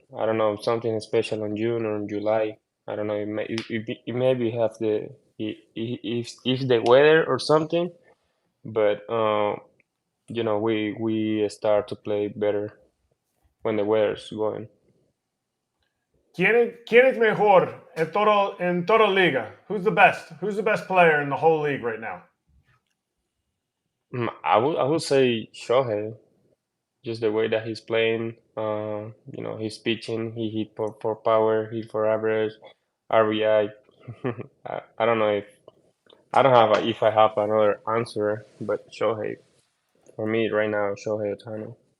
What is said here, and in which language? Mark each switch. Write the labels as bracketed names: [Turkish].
[English] I don't know, something special in June or in July. I don't know. It maybe have if the weather or something, but we start to play better when the weather's going. [Spanish] ¿Quién es mejor en toda liga? [English] Who's the best? Who's the best player in the whole league right now? I would say Shohei, just the way that he's playing. He's pitching. He hit for power, hit for average, RBI. I don't know if I have another answer, but Shohei for me right now, Shohei Ohtani.